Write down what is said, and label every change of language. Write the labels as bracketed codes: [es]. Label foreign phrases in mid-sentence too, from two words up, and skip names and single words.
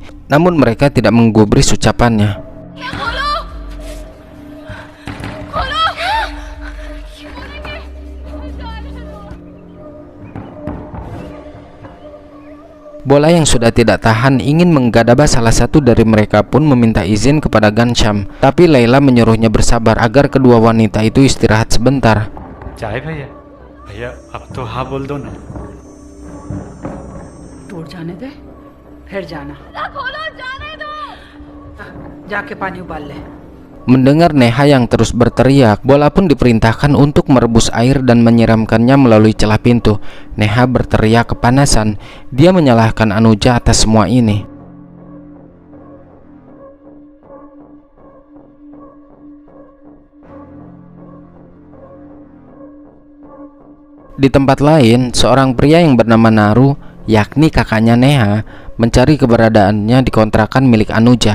[id] Namun mereka tidak menggubris ucapannya. Bola yang sudah tidak tahan ingin menggadabah salah satu dari mereka pun meminta izin kepada Ghanshyam, tapi Laila menyuruhnya bersabar agar kedua wanita itu istirahat sebentar. [hi] चाय भैया भैया अब तो हाँ बोल दो ना टूट जाने दे फिर जाना जाके पानी उबाल ले. [id] Mendengar Neha yang terus berteriak, Bola pun diperintahkan untuk merebus air dan menyiramkannya melalui celah pintu. Neha berteriak kepanasan. Dia menyalahkan Anuja atas semua ini. Di tempat lain, seorang pria yang bernama Naru, yakni kakaknya Neha, mencari keberadaannya di kontrakan milik Anuja.